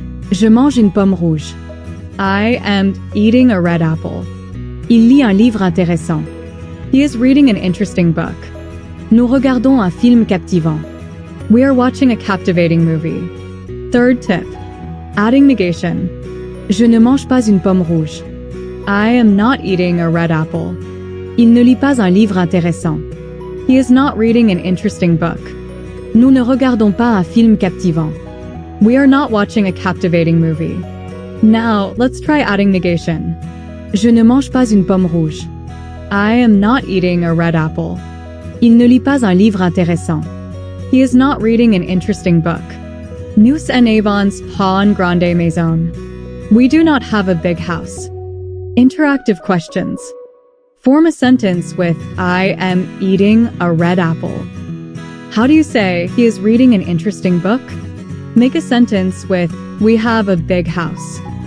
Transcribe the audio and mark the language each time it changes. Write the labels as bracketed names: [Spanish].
[French] Je mange une pomme rouge. [English] I am eating a red apple. [French] Il lit un livre intéressant. [English] He is reading an interesting book. [French] Nous regardons un film captivant. [English] We are watching a captivating movie. Third tip. Adding negation. [French] Je ne mange pas une pomme rouge. [English] I am not eating a red apple. [French] Il ne lit pas un livre intéressant. [English] He is not reading an interesting book. [French] Nous ne regardons pas un film captivant. [English] We are not watching a captivating movie. Now, let's try adding negation. [French] Je ne mange pas une pomme rouge. [English] I am not eating a red apple. [French] Il ne lit pas un livre intéressant. [English] He is not reading an interesting book. [French] Nous n'avons pas une grande maison. [English] We do not have a big house. Interactive questions. Form a sentence with I am eating a red apple. How do you say he is reading an interesting book? Make a sentence with we have a big house.